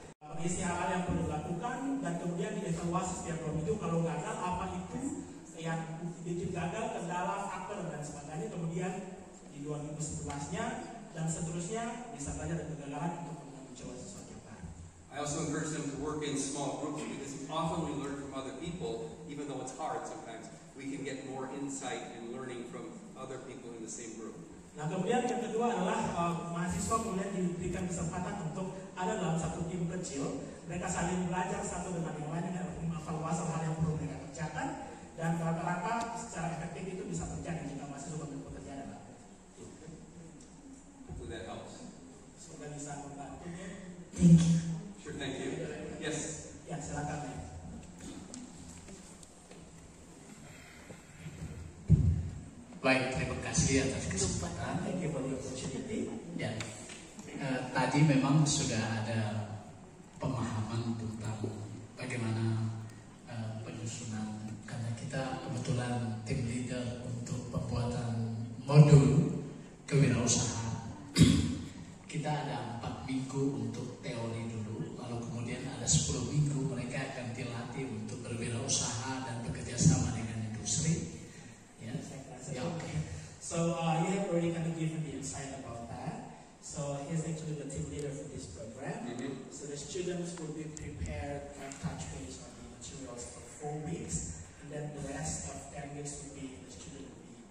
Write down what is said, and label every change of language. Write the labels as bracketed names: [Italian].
[Indonesian] Mengisi hal-hal yang perlu dilakukan dan kemudian dievaluasi setiap 2 minggu, kalau gagal apa itu yang bikin gagal, kendala, faktor dan sebagainya, kemudian di 2 minggu setelahnya dan seterusnya bisa belajar dari kegagalan untuk mencoba sesuatu yang baru. [English] I also encourage them to work in small groups because often we learn from other people, even though it's hard sometimes, we can get more insight and learning from other people in the same group. [Indonesian] Nah, kemudian yang kedua adalah mahasiswa kemudian diberikan kesempatan untuk ada dalam satu tim kecil, mereka saling belajar satu dengan yang lain dan mengevaluasi hal yang perlu mereka kerjakan, dan rata-rata secara efektif itu bisa terjadi jika mahasiswa bekerja dalam tim. [English] Hopefully that helps. [Indonesian] Semoga bisa membantunya. [English] Thank you. Sure, thank you. Yes. [Indonesian] Ya, silakan. Baik, terima kasih atas kesempatan. [English] Thank you for the opportunity. [Indonesian] Ya, tadi memang sudah ada pemahaman tentang bagaimana penyusunan, karena kita kebetulan tim leader untuk pembuatan modul kewirausahaan. Kita ada 4 minggu untuk teori dulu, lalu kemudian ada 10 minggu mereka akan dilatih untuk berwirausaha dan bekerja sama dengan industri. [English] Ya, yeah, okay. So you have already kind of given the insight about that. So he's actually the team leader for this program. So the students will be prepared and touch base on the materials for 4 weeks, and then the rest of 10 weeks will be the student will be